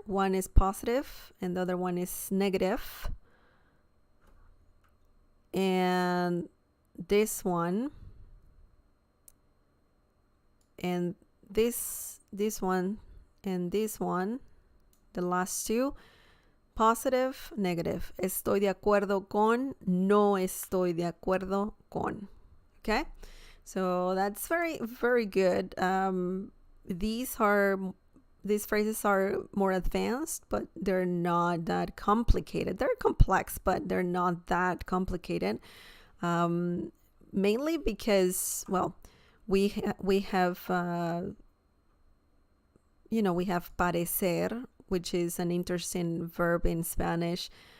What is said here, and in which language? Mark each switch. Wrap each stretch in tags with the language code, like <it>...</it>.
<en>One is positive and the other one is negative. And this one and this one and this one, the last two, positive, negative.</en> <es>Estoy de acuerdo con, no estoy de acuerdo con. Okay?</es> <en>So that's very, very good. These phrases are more advanced, but they're not that complicated. They're complex, but they're not that complicated. Mainly because, well, we have we have parecer, which is an interesting verb in Spanish.</en>